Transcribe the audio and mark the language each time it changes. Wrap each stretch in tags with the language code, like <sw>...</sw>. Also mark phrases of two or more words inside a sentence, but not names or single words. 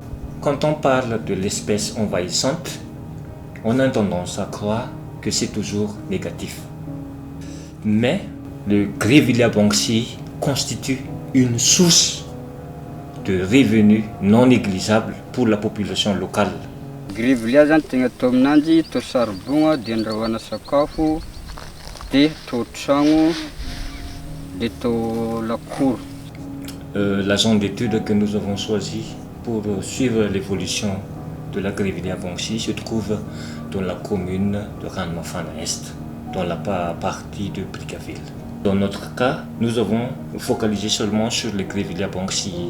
<fr>Quand on parle de l'espèce envahissante, on a tendance à croire que c'est toujours négatif. Mais le Grevillea banksii constitue une source de revenus non négligeable pour la population locale.</fr> <mg>Grevillea zany tegna atao aminanjy atao saribogna dia andrahoana sakafo dia atao tragno dia atao lakoro.</mg> <fr>La zone d'étude que nous avons choisie pour suivre l'évolution de la Grevillea banksii se trouve dans la commune de Ranmafana-Est, dans la partie de Brickaville. Dans notre cas, nous avons focalisé seulement sur le Grevillea banksii.</fr>